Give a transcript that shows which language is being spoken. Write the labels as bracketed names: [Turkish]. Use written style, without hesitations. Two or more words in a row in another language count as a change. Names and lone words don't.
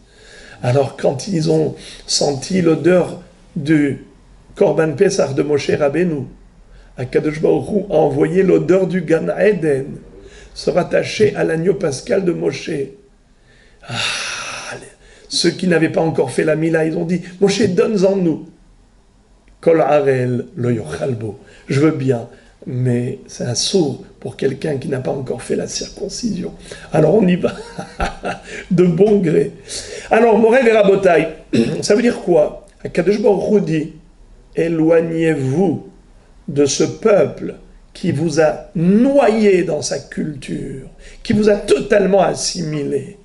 [French] Alors quand ils ont senti l'odeur du [Hebrew] קרבן פסח [French] de Moshe Rabbeinu, Akadosh Baruch Hu a envoyé l'odeur du Gan Eden se rattacher à l'agneau pascal de Moshe. Ceux qui n'avaient pas encore fait la Mila, ils ont dit « Moshe, donne-en nous ». [Hebrew] כל ערל לא יאכל בו. [French] Je veux bien, mais c'est un sourd pour quelqu'un qui n'a pas encore fait la circoncision. Alors on y va, de bon gré. Alors, [Hebrew] מורי ורבותיי, [French] ça veut dire quoi? Akadosh Baruch Hu dit, éloignez-vous de ce peuple qui vous a noyé dans sa culture, qui vous a totalement assimilé.